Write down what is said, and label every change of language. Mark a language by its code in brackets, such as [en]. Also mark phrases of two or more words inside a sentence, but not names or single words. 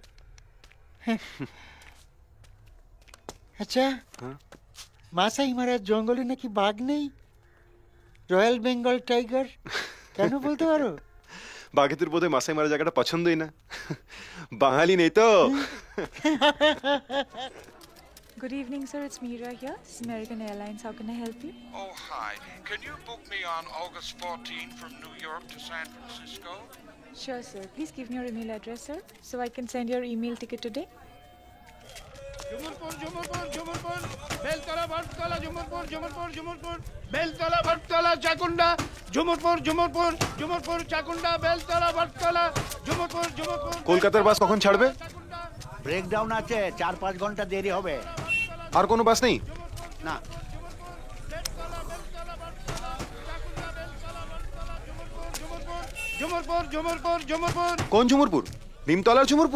[bn] হ্যাঁ। আচ্ছা, মাসাই মারার জঙ্গলে নাকি বাঘ নেই? রয়্যাল বেঙ্গল টাইগার কেন বলতে পারো? বাঘেদের বোধহয় মাসাই মারা জায়গাটা পছন্দই না। বাঙালি নেই তো। [en] Good evening, sir. It's Meera here. It's American Airlines. How can I help you? Oh, hi. Can you book me on August 14 from New York to San Francisco? Sure, sir. Please give me your email address, sir, so I can send your email ticket today. [bn] ঝুমুরপুর ঝুমুরপুর ঝুমুরপুর বেলতলা ভাটতলা ঝুমুরপুর ঝুমুরপুর ঝুমুরপুর বেলতলা ভাটতলা চাকুন্ডা ঝুমুরপুর ঝুমুরপুর ঝুমুরপুর চাকুন্ডা বেলতলা ভাটতলা ঝুমুরপুর ঝুমুরপুর। কলকাতার বাস কখন ছাড়বে? ব্রেকডাউন আছে, 4-5 ঘন্টা দেরি হবে। আর কোনো বাস নেই? না, ঝুমুরপুর ঝুমুরপুর ঝুমুরপুর। কোন ঝুমুরপুর? নিমতলার ঝুমুরপুর?